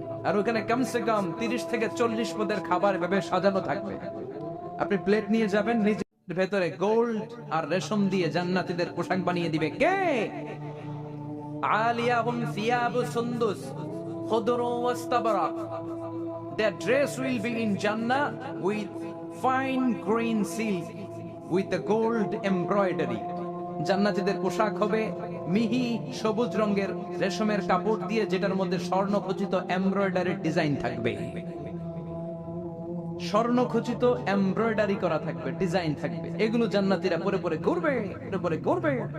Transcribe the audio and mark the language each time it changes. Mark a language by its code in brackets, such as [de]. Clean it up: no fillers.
[bn] আর ওখানে কমসে কম 30 থেকে 40 পদের খাবার এভাবে সাজানো থাকবে। আপনি প্লেট নিয়ে যাবেন, নিজের ভেতরে গোল্ড আর রেশম দিয়ে জান্নাতীদের পোশাক বানিয়ে দিবে কে? [ar] আলিয়াহুম সিয়াবু সুন্দুস খুদরু ওয়াস্তাবরাক। [en] Their dress will be in Jannah with fine green silk with the gold embroidery. [bn] জান্নাতীদের পোশাক হবে মিহি সবুজ রঙের রেশমের কাপড় দিয়ে, যেটার মধ্যে স্বর্ণখচিত এমব্রয়ডারি ডিজাইন থাকবে। স্বর্ণখচিত এমব্রয়ডারি করা থাকবে, ডিজাইন থাকবে। এগুলো জান্নাতীরা পরে পরে ঘুরবে, পরে পরে ঘুরবে।